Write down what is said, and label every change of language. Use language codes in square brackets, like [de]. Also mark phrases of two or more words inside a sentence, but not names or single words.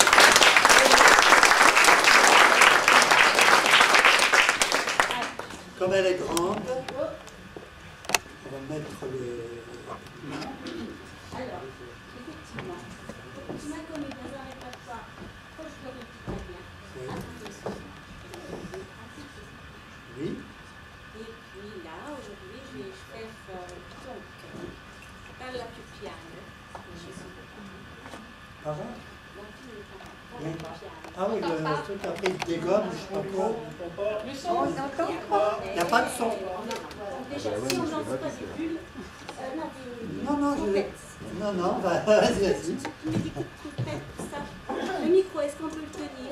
[fr] Comme elle est grande, on va mettre le... Alors, effectivement, ma comédie dans un répertoire folklorique italien. Oui. Et puis là, aujourd'hui, je vais faire donc Parla più piano. Pardon? La fille est Oui. Parla più piano. Ah oui, le truc après il dégomme, je sais pas quoi. Le son, on n'entend pas. Il n'y a pas de son. Déjà, si on n'entend pas des bulles, Non, non, vas-y. Tu me dis que tu fais ça. Le micro, est-ce qu'on peut le tenir?